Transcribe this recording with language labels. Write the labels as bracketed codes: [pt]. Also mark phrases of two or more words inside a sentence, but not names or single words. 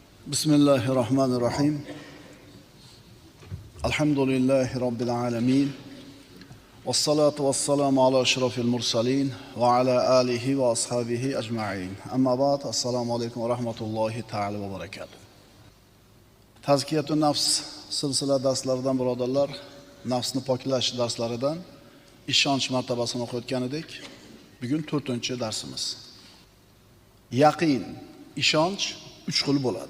[ar] بسم الله الرحمن الرحيم الحمد لله رب العالمين. والصلاة والسلام على أشرف المرسلين وعلى آله وأصحابه أجمعين. أما بعد, السلام عليكم ورحمة الله تعالى وبركاته. تزكية النفس [uz] silsila darslaridan birodarlar, nafsni poklash darslaridan ishonch martabasini o'qiyotgan edik. Bugun 4-darsimiz. Yaqin, ishonch 3 xil bo'ladi.